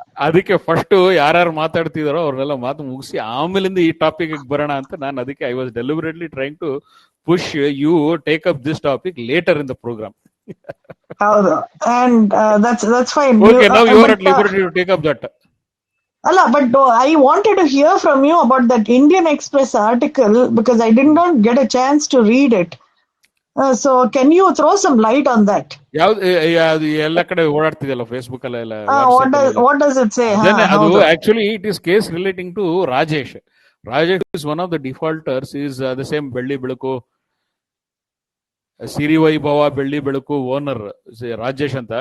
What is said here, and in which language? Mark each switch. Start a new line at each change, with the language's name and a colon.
Kannada: ಅದಕ್ಕೆ ಫಸ್ಟ್ ಯಾರ್ಯಾರು ಮಾತಾಡ್ತಿದಾರೋ ಅವ್ರನ್ನೆಲ್ಲ ಮಾತು ಮುಗಿಸಿ ಆಮೇಲಿಂದ ಈ ಟಾಪಿಕ್ ಬರೋಣ ಅಂತ ನಾನು ಅದಕ್ಕೆ
English: I was deliberately trying to push you take up this topic later in the programme. And that's fine. Okay, now you are at liberty to take up that. Allah, but I wanted to hear from you about that Indian Express article because I did not get a chance to read it. So can you throw some light on that?
Kannada: ಯಾವ್ದು ಎಲ್ಲ ಕಡೆ ಓಡಾಡ್ತಿದೆಯಲ್ಲ Facebook ಅಲ್ಲೆಲ್ಲ, WhatsApp ಅಲ್ಲೆಲ್ಲ.
English: What does it say?
Kannada: ಅದನ್ನೇ ಅದು ಹೌದು.
English: Actually it is case relating to Rajesh. Rajesh is one of the defaulters, is the same Belli Belaku Siri Vaibhava Belli Belaku owner Rajesh ಅಂತ.